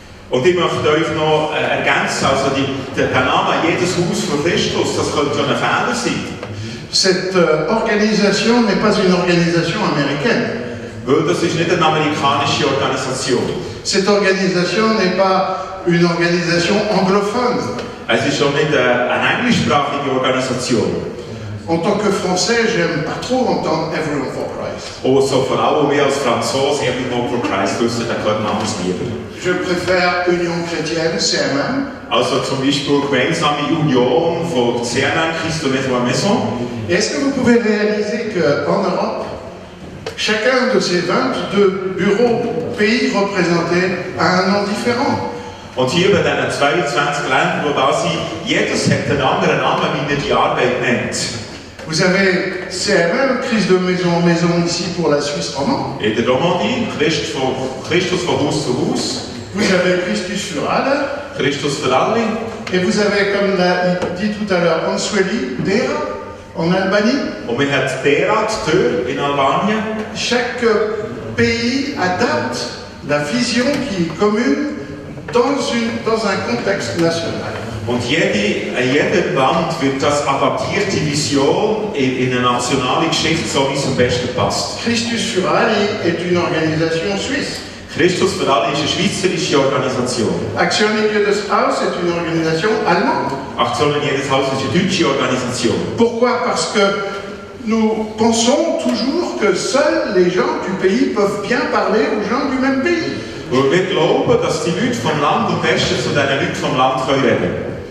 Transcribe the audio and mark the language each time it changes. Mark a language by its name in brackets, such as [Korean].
[German] Und ich möchte euch noch ergänzen, also der Name jedes Haus für Christus, das könnte so ein Fehler sein. [French] Cette organisation n'est pas une organisation américaine. [German] Weil das ist nicht eine amerikanische Organisation. [French] Cette organisation n'est pas une organisation anglophone. [German] Es ist auch nicht eine englischsprachige Organisation. [French] En tant que Français, j'aime pas trop entendre Everyone for Christ. [German] Und so vor allem wir als Franzosen, Everyone for Christ, wissen, da gehört man anders lieber. [French] Je préfère Union chrétienne, CMM. [German] Also zum Beispiel gemeinsame Union von CMM, Christ de Maison à Maison. [French] Et est-ce que vous pouvez réaliser qu'en Europe, chacun de ces 22 bureaux, pays représentés, a un nom différent? [German] Und hier bei diesen 22 Ländern, die da sind, jedes hat einen anderen Namen, wie er die Arbeit nennt. [French] Vous avez CMM, Christ de Maison en Maison, ici pour la Suisse romande. [German] In der Romandie, Christus von Haus zu Haus. [French] Vous avez Christus für alle. [German] Christus für alle. [French] Et vous avez, comme l'a dit tout à l'heure Ansueli, Dera en Albanie. [German] Und wir haben Derat, Tür in Albanien. [French] Chaque pays adapte la vision qui est commune dans un contexte national. [German] Und jedem Land wird das adaptiert, die Vision in eine nationale Geschichte, so wie es am besten passt. [French] Christus für alle est une organisation suisse. [German] Christus für alle ist eine schweizerische Organisation. [French] Action in jedes Haus est une organisation allemande. [German] Aktion in jedes Haus ist eine deutsche Organisation. [French] Pourquoi? Parce que nous pensons toujours que seuls les gens du pays peuvent bien parler aux gens du même pays. [German] Weil wir glauben, dass die Leute vom Land am besten zu den Leuten vom Land reden können.